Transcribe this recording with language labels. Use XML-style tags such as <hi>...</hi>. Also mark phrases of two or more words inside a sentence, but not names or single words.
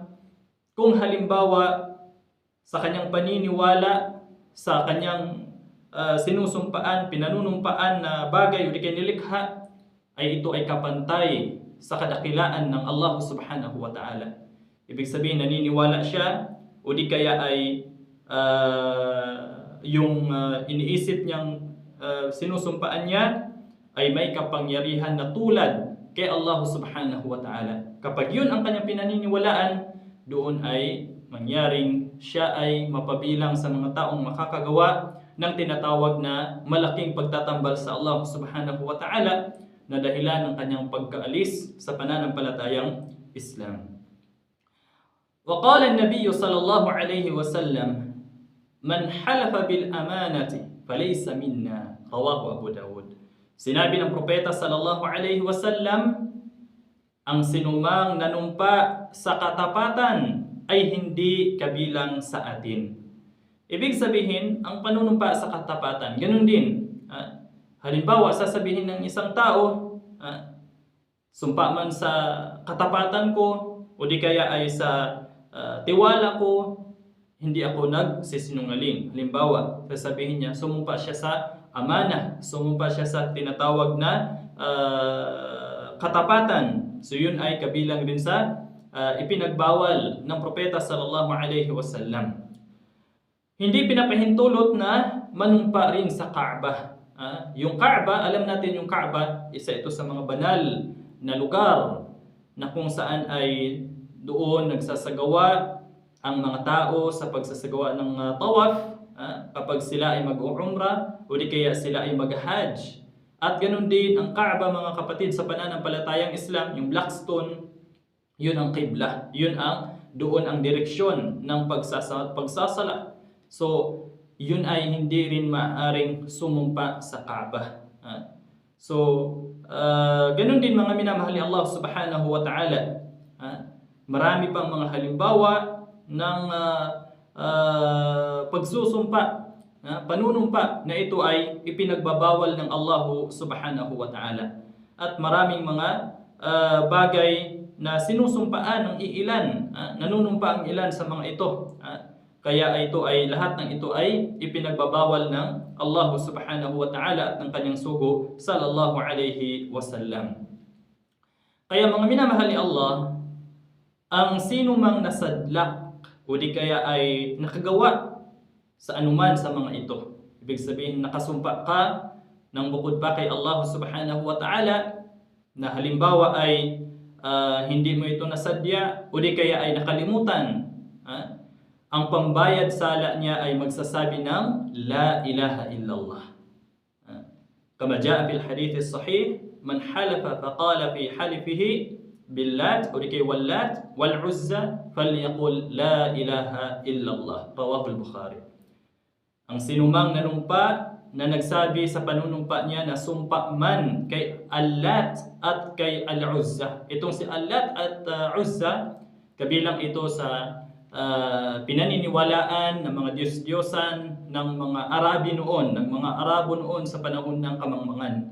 <tl>Kung halimbawa sa kanyang paniniwala, sa kanyang sinusumpaan, pinanunumpaan na bagay o di kaya nilikha, ay ito ay kapantay sa kadakilaan ng Allah</tl> <ar>سبحانه وتعالى.</ar> <tl>Ibig sabihin, naniniwala siya o di kaya ay yung iniisip niyang sinusumpaan niya ay may kapangyarihan na tulad kay Allah</tl> <ar>سبحانه وتعالى.</ar> <tl>Kapag yun ang kanyang pinaniniwalaan, doon ay mangyaring siya ay mapabilang sa mga taong makakagawa ng tinatawag na malaking pagtatambal sa Allah</tl> <ar>سبحانه وتعالى</ar> <tl>na dahilan ng kanyang pagkaalis sa pananampalatayang Islam.</tl> <ar>وقال النبي صلى الله عليه وسلم، "من حلف بالأمانة فليس منا." رواه أبو داود.</ar> <tl>Sinabi ng propeta</tl> <ar>صلى الله عليه وسلم,</ar> <tl>ang sinumang nanumpa sa katapatan ay hindi kabilang sa atin. Ibig sabihin, ang panunumpa sa katapatan, ganun din. Halimbawa, sasabihin ng isang tao, sumpa man sa katapatan ko, o di kaya ay sa tiwala ko, hindi ako nagsisinungaling. Halimbawa, sasabihin niya, sumumpa siya sa amana, sumumpa siya sa tinatawag na katapatan. So yun ay kabilang din sa ipinagbawal ng propeta</tl> <ar>صلى الله عليه وسلم.</ar> <tl>Hindi pinapahintulot na manumpa rin sa Kaaba. Yung Kaaba, alam natin yung Kaaba, isa ito sa mga banal na lugar na kung saan ay doon nagsasagawa ang mga tao sa pagsasagawa ng tawaf kapag sila ay mag-umrah o di kaya sila ay mag-hajj. At ganun din ang Kaaba, mga kapatid, sa pananampalatayang Islam, yung black stone, yun ang qibla, yun ang doon ang direksyon ng pagsasala. So, yun ay hindi rin maaaring sumumpa sa Kaaba. So, ganun din mga minamahal ni Allah</tl> <ar>سبحانه وتعالى.</ar> <tl>Marami pang mga halimbawa ng pagsusumpa, panunumpa na ito ay ipinagbabawal ng Allah</tl> <ar>سبحانه وتعالى.</ar> <tl>At maraming mga bagay na sinusumpaan ng iilan, nanunumpa ang ilan sa mga ito. Kaya ito ay lahat ng ito ay ipinagbabawal ng Allah</tl> <ar>سبحانه وتعالى</ar> <tl>at ng kanyang sugo</tl> <ar>صلى الله عليه وسلم.</ar> <tl>Kaya mga minamahal ni Allah, ang sino mang nasadlak o di kaya ay nakagawa sa anuman sa mga ito, ibig sabihin nakasumpa ka ng bukod pa kay Allah</tl> <ar>سبحانه وتعالى,</ar> <tl>na halimbawa ay hindi mo ito nasadya o di kaya ay nakalimutan, ang pambayad sala niya ay magsasabi ng</tl> <ar>لا إله إلا الله. كما جاء في الحديث الصحيح، من حلف فقال في حلفه باللات</ar> <tl>o di kay</tl> <ar>واللات والعزى فليقل لا إله إلا الله. رواه البخاري.</ar> <tl>Ang sinumang nanumpa na nagsabi sa panunumpa niya na sumpa man kay Allat at kay Al-Uzza. Itong si Allat at Uzza, kabilang ito sa pinaniniwalaan ng mga Diyos-Diyosan ng mga Arabi noon, ng mga Arabo noon sa panahon ng kamangmangan.</tl>